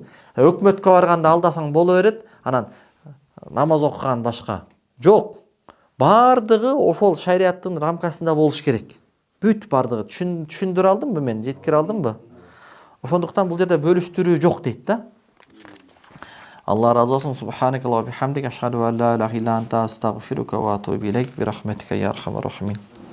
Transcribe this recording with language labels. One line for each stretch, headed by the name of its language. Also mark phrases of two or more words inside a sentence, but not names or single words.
Kyrgyz: Өкмөткө барганда алдасаң боло берет, анан намаз окуган башка. Жок. Баардыгы ошол шариаттын рамкасында болуш керек. Бүт баардыгы. Түшүндүрө алдымбы мен? Жеткире алдымбы? Ошондуктан бул жерде бөлүштүрүү жок дейт да. Алла разы болсун.
Arabic: سبحانك اللهم وبحمدك، أشهد أن لا إله إلا أنت، أستغفرك وأتوب إليك، برحمتك يا أرحم الراحمين.